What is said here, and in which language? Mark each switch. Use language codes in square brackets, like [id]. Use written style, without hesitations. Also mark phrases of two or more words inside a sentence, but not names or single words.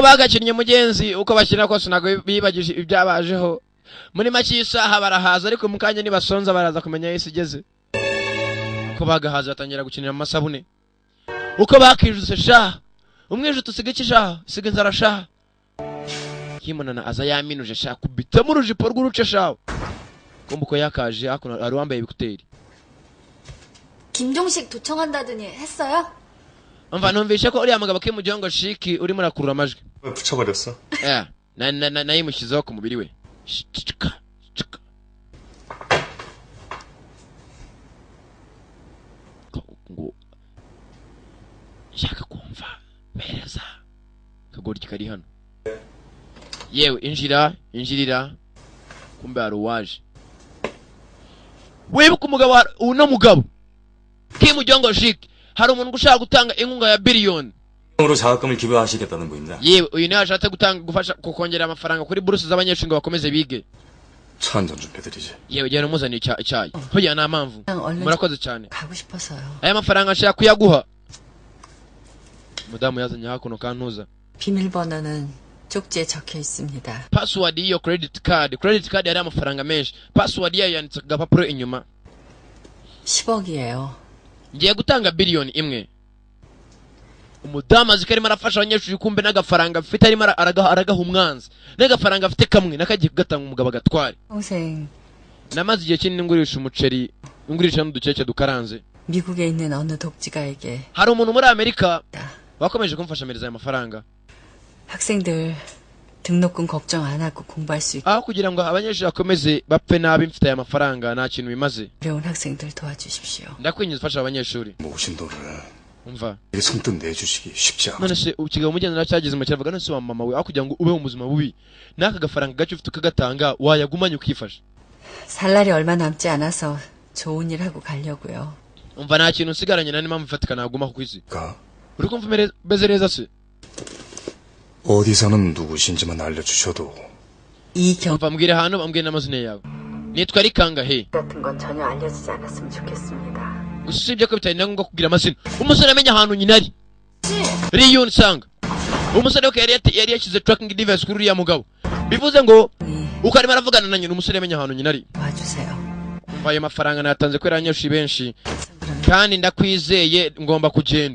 [rw] bagakinnye mugenzi uko bakina kose ntabwo bibagije ibyabajeho muri make y'isaha barahaza ariko mu kanya nibasonza baraza kumenya yisi igeze uko bagahaza batangira gukinira mu masabune uko bakijutse shaha umwijute usiga iki shaha usiga inzara shaha kimunana aza yaminuje shaha kubitamo urujipo rw'uruce shaha kumva uko yakaje hakuno hari uwambaye ibikuteri [ko] 김종식 도청한다더니 했어요? [rw] umva numvishe ko uriya mugabo Kim Jong Shik urimo urakurura amajwi [ko] 왜 붙여버렸어? [rw] nayimushyizeho ku mubiri we ngo shaka kumva bereza kagoryi kari hano yewe injirira kumbe hari uwaje wibuka umugabo uno mugabo Kim Jong Shik hari umuntu ushaka gutanga inkunga ya biliyoni [ko] 으로 자금을 기부하시겠다는 분입니다. [rw] yewe uyu niwe ashatse gufasha kukongera amafaranga kuri buruse z'abanyeshuri ngo bakomeze bige [ko] 차 한 잔 좀 해드리지. [rw] yewe genda umuzaniye icyayi hoya nta mpamvu murakoze cyane [ko] 가고 싶어서요. [rw] aya mafaranga nshaka kuyaguha mudamu yazanye hakuno kantuza [ko] 비밀번호는 쪽지에 적혀 있습니다. [rw] password y'iyo [en] credit card [rw] yari amafaranga menshi. password yayo yanditse ku gapapuro inyuma. [ko] 10억이에요. [rw] ngiye gutanga billion imwe. umudamu azi ko arimo arafasha abanyeshuri kumbe n'agafaranga afite arimo aragaha umwanzi. n'agafaranga afite kamwe nakagiye kugatanga umugabo agatware. namaze igihe kinini ngurisha umuceri, ngurisha n'udukeke dukaranze. [ko] 미국에 있는 어느 독지가에게 [rw] hari umuntu muri Amerika wakomeje kumfasha mereza aya mafaranga. [ko] 학생들 등록금 걱정 안 하고 공부할 수 있게 [rw] aho kugira ngo abanyeshuri bakomeze bapfe nabi mfite aya mafaranga nta kintu bimaze. [ko] 어려운 학생들 도와주십시오. [rw] ndakwinjiza ufasha abanyeshuri. [ko] 모신 돈을 [rw] umva [ko] 이 손뜻 내주시기 쉽지 않아. [rw] none se ukigabo mugendera cyageze mu kiravuga none se wa mama we aho kugira ngo ube mu buzima bubi n'aka gafaranga gace ufite ukagatanga wayagumanye ukifasha. [ko] 살 날이 얼마 남지 않아서 좋은 일 하고 가려고요. [rw] umva nta kintu nsigaranye na n'impamvu ifatika naguma ku isi. uri kumva meze neza se? [ko] 어디 사는 누구신지만 알려주셔도. [rw] umva mbwira ahantu bambwire n'amazina yawe. nitwa Rikangahe. [ko] 같은 건 전혀 알려지지 않았으면 좋겠습니다. [rw] usibye ko bitari ngombwa kugira amazina. umusore amenya ahantu nyina ari. Riyun Sang. umusore we yari yashyize [en] tracking device [rw] kuri uriya mugabo. bivuze ngo uko arimo aravugana na nyina umusore amenya ahantu nyina ari. [ko] 와주세요. [rw] umva ayo mafaranga natanze kubera abanyeshuri benshi kandi ndakwizeye ngomba kugenda.